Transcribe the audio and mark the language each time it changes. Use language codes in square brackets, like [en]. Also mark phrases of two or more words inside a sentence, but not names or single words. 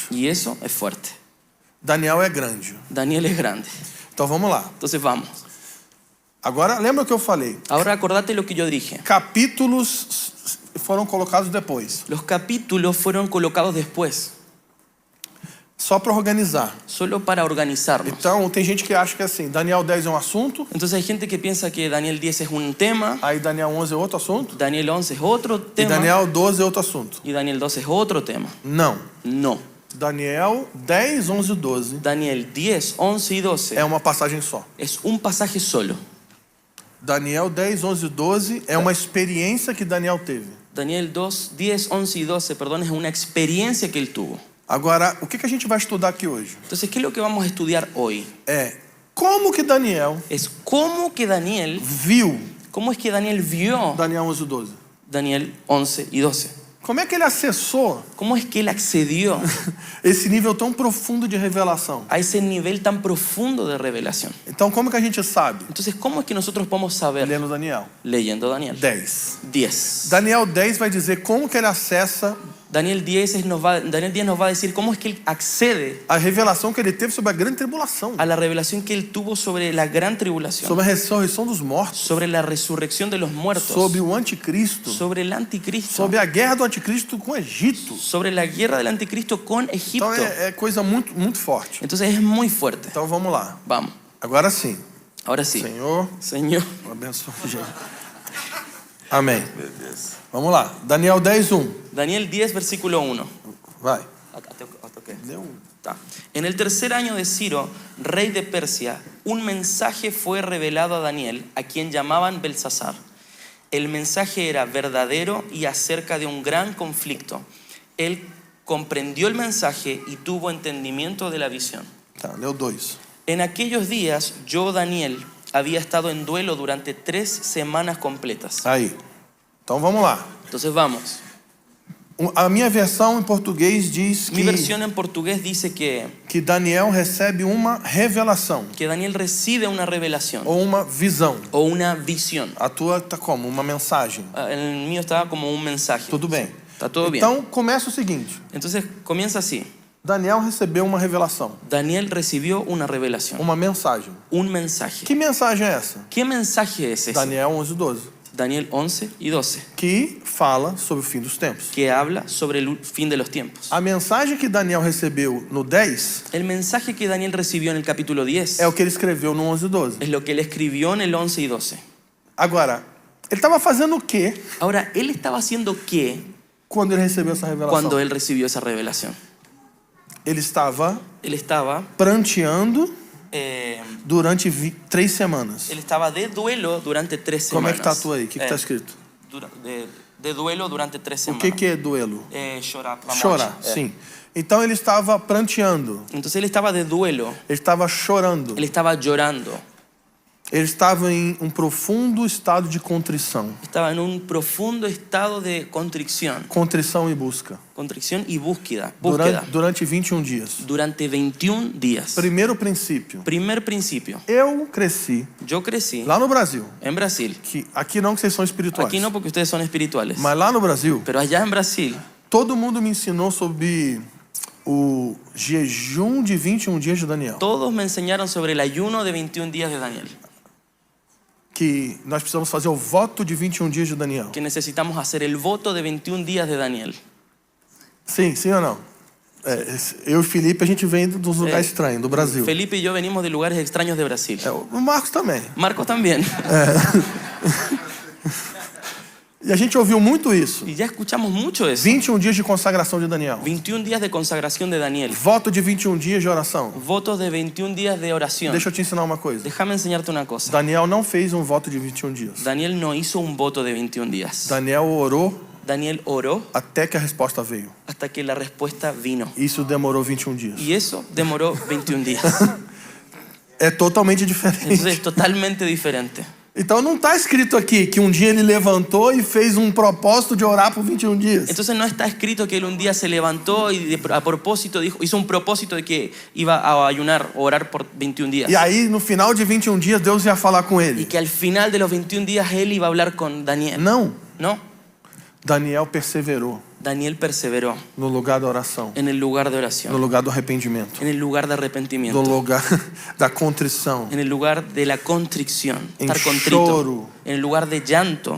[es] Y eso es fuerte. [pt] Daniel é grande. [es] Daniel es grande. [pt] Então vamos lá. [es] Entonces vamos. [pt] Agora, lembra o que eu falei? [es] Ahora acordate lo que yo dije. [pt] Capítulos foram colocados depois. [es] Los capítulos fueron colocados después, [pt] Só para organizar. [es] solo para organizarnos. [pt] Então, tem gente que acha que assim, Daniel 10 é um assunto, [es] Entonces hay gente que piensa que Daniel 10 es un tema, [pt] aí Daniel 11 é outro assunto, [es] Daniel 11 es otro [pt] e [es] tema [pt] Daniel 12 é outro assunto. [es] y Daniel 12 es otro tema. [pt] Não. [es] No. [pt] Daniel 10, 11 e 12 [es] Daniel 10, 11 y 12 [pt] é uma passagem só. [es] es un pasaje solo. [pt] Daniel 10, 11 e 12 é uma experiência que Daniel teve. [es] Daniel 2, 10, 11 y 12, perdón, es una experiencia que él tuvo. [pt] Agora, o que a gente vai estudar aqui hoje? [es] Entonces, ¿qué es lo que vamos a estudiar hoy? [pt] É como que Daniel [es] Es cómo que Daniel, [pt] viu [es] cómo es que Daniel vio [pt] Daniel 11 e 12. [es] Daniel 11 y 12. [pt] Como é que ele acessou [es] ¿Cómo es que él accedió [pt] esse nível tão profundo de revelação? [es] a ese nivel tan profundo de revelación? [pt] Então, como que a gente sabe? [es] Entonces, ¿cómo es que nosotros podemos saber [pt] Lendo Daniel [es] leyendo Daniel? 10. 10. [pt] Daniel 10 vai dizer como que ele acessa [es] Daniel 10 nos va a decir cómo es que él accede [pt] a revelação que ele teve sobre a grande tribulação, [es] a la revelación que él tuvo sobre la gran tribulación, [pt] sobre a ressurreição dos mortos, [es] sobre la resurrección de los muertos, [pt] sobre o anticristo, [es] sobre el anticristo, [pt] sobre a guerra do anticristo com o Egito. [es] sobre la guerra del anticristo con Egipto. [pt] Então é coisa muito, muito forte. [es] Entonces es muy fuerte. [pt] Então vamos lá. [es] Vamos, [pt] Agora sim. [es] ahora sí. [pt] Senhor, [es] Señor. [pt] abençoe a gente. Amém. Vamos lá. Daniel 10, 1. [es] Daniel 10, versículo 1. [pt] Vai. Deu. Tá. [es] En el tercer año de Ciro, rey de Persia, un mensaje fue revelado a Daniel, a quien llamaban Belsasar. El mensaje era verdadero y acerca de un gran conflicto. Él comprendió el mensaje y tuvo entendimiento de la visión. [pt] Tá, leu 2. [es] En aquellos días, yo, Daniel, había estado en duelo durante 3 semanas completas. [pt] Aí. Então vamos lá. [es] Entonces vamos. [pt] A minha versão em português diz [es] Mi versión en portugués dice [pt] que Daniel recebe uma revelação [es] que Daniel recibe una revelación [pt] ou uma visão. [es] o una visión. [pt] A tua tá como? Uma mensagem. [es] El mío estaba como un mensaje. [pt] Tudo bem. [es] Está todo bien. [pt] Então começa o seguinte. [es] Entonces comienza así. [pt] Daniel recebeu uma revelação, [es] Daniel recibió una revelación, [pt] uma mensagem. [es] un mensaje. [pt] Que mensagem é essa? [es] ¿Qué mensaje es ese? Daniel 11, 12. Daniel 11 y 12, [pt] Que fala sobre o fim dos tempos. [es] que habla sobre el fin de los tiempos. [pt] A mensagem que Daniel recebeu no 10 [es] El mensaje que Daniel recibió en el capítulo 10 [pt] é o que ele escreveu no 11 e 12. [es] es lo que él escribió en el 11 y 12. [pt] Agora, ele estava fazendo o quê [es] Ahora, él estaba haciendo qué [pt] quando ele recebeu essa revelação? [es] cuando él recibió esa revelación. [pt] Ele estava [es] Él estaba, [pt] pranteando eh, durante 3 semanas. [es] él estaba de duelo durante 3 [pt] Como é [es] semanas. [pt] que tá a tua aí? O que está escrito? [es] De duelo durante 3 [pt] O [es] semanas. [pt] que é duelo? Chorar. Chorar, sim. Então ele estava pranteando, [es] Entonces él estaba de duelo, [pt] ele estava chorando, [es] él estaba llorando, [pt] ele estava em um profundo estado de contrição. [es] estaba en un profundo estado de contrición [pt] Contrição e busca. [es] y búsqueda. [pt] Durante 21 dias. [es] Durante 21 días. [pt] Primeiro princípio. [es] Primer principio. [pt] Eu cresci [es] Yo crecí [pt] lá no Brasil. [es] en Brasil. [pt] Que aqui não que vocês são espirituais. [es] Aquí no porque ustedes son espirituales. [pt] Mas lá no Brasil, [es] Pero allá en Brasil, [pt] todo mundo me ensinou sobre o jejum de 21 dias de Daniel. [es] todos me enseñaron sobre el ayuno de 21 días de Daniel. [pt] Que nós precisamos fazer o voto de 21 dias de Daniel. [es] Que necesitamos hacer el voto de 21 días de Daniel. [pt] Sim, sim ou não? Eu e Felipe, a gente vem dos lugares estranhos, do Brasil. [es] Felipe y yo venimos de lugares extraños de Brasil. [pt] O Marcos também. [es] Marcos también. [pt] E a gente ouviu muito isso. [es] Y ya escuchamos mucho eso. [pt] 21 dias de consagração de Daniel. [es] 21 días de consagración de Daniel. [pt] Voto de 21 dias de oração. [es] Votos de 21 días de oración. [pt] Deixa eu te ensinar uma coisa. [es] Déjame enseñarte una cosa. [pt] Daniel não fez um voto de 21 dias. [es] Daniel no hizo un voto de 21 días. [pt] Daniel orou [es] Daniel oró [pt] até que a resposta veio. [es] hasta que la respuesta vino. [pt] Isso demorou 21 dias. [es] Y eso demoró 21 días. [pt] É totalmente diferente. [es] Entonces es totalmente diferente. [pt] Então não está escrito aqui que um dia ele levantou e fez um propósito de orar por 21 dias. [es] Entonces no está escrito que él un día se levantó y a propósito hizo un propósito de que iba a ayunar o orar por 21 días. [pt] E aí no final de 21 dias Deus ia falar com [es] Y [pt] ele. [es] que al final de los 21 días él iba a hablar con Daniel. [pt] Não. [es] No, [pt] Daniel perseverou [es] Daniel perseveró [pt] no lugar da oração, [es] en el lugar de [pt] no [es] oración, [pt] lugar do arrependimento, [es] en el lugar de [pt] no [es] arrepentimiento, [pt] lugar da contrição, [es] en el lugar de la contrición, en estar contrito, [pt] choro, [es] en el lugar de llanto,